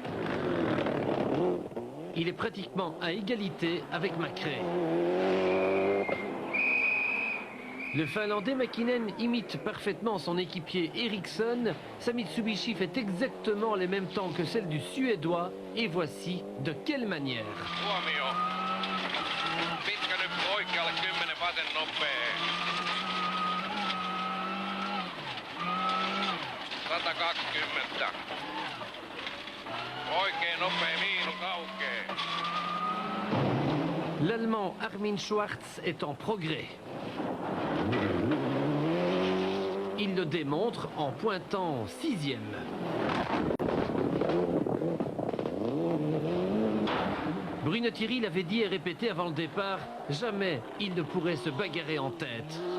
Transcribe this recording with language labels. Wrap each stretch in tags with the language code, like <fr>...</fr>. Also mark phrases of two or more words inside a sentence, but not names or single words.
<fr>Il est pratiquement à égalité avec McRae. Le Finlandais Mäkinen imite parfaitement son équipier Ericsson. Sa Mitsubishi fait exactement les mêmes temps que celle du Suédois. Et voici de quelle manière.</fr> <fi>Pitkä nyt oikealle, 10 vasen nopea. 120. Oikein nopea, miinus aukee.</fi> <fr>L'Allemand Armin Schwartz est en progrès. Il le démontre en pointant 6e. Bruno Thierry l'avait dit et répété avant le départ, jamais il ne pourrait se bagarrer en tête.</fr>